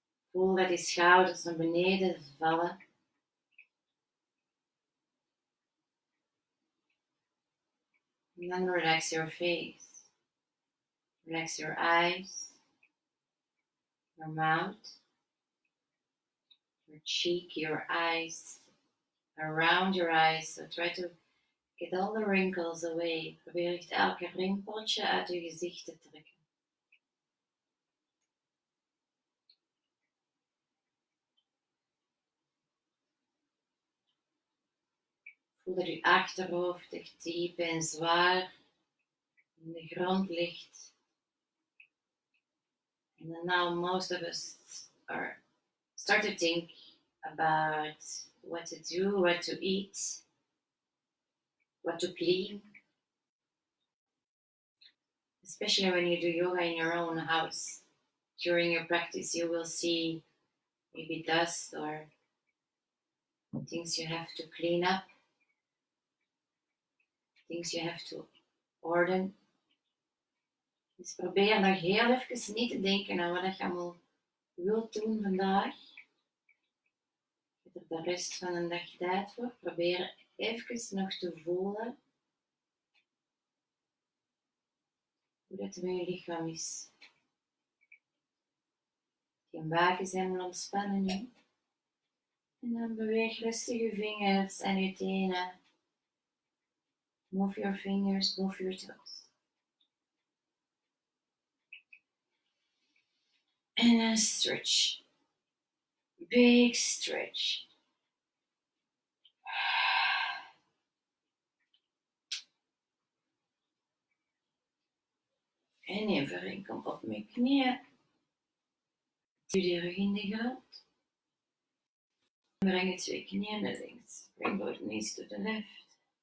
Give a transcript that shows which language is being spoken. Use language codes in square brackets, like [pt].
[nl] Voel dat die schouders naar beneden vallen. [en] And then relax your face. Relax your eyes. Your mouth. Your cheek, your eyes. Around your eyes. So try to get all the wrinkles away. [nl] Probeer echt elke rimpeltje uit je gezicht te trekken. Voel dat je achterhoofd echt diep en zwaar in de grond ligt. [en] And then now most of us start to think about what to do, what to eat, what to clean. Especially when you do yoga in your own house. During your practice you will see maybe dust or things you have to clean up. Things you have to order. [nl] Dus probeer nog heel even niet te denken aan wat je allemaal wilt doen vandaag. er de rest van een dag tijd voor. Probeer even nog te voelen hoe dat met je lichaam is. Je buik is helemaal ontspannen nu. En dan beweeg rustig je vingers en je tenen. [en] Move your fingers, move your toes. [nl] En dan [en] stretch. Big stretch. [nl] En even kom op mijn knieën. Duw de rug in de grond. Breng je 2 knieën naar links. [en] Bring both knees to the left.